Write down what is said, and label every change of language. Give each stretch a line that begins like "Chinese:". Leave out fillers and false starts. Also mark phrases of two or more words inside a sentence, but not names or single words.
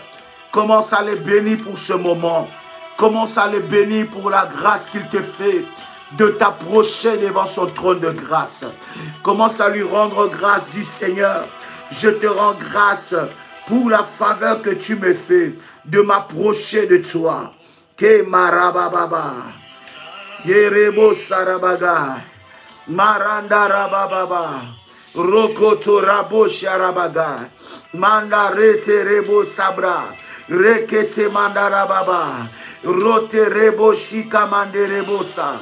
French: Commence à le bénir pour ce moment. Commence à le bénir pour la grâce qu'il te fait de t'approcher devant son trône de grâce. Commence à lui rendre grâce du Seigneur. Je te rends grâce pour la faveur que tu me fais de m'approcher de toi. Ke marababa. Yerebo sarabaga. Maranda rabababa. Rokoto rabo sharabaga. Mandarete rebo sabra. Rekete mandarababa. Rote rebo shika manderebosa.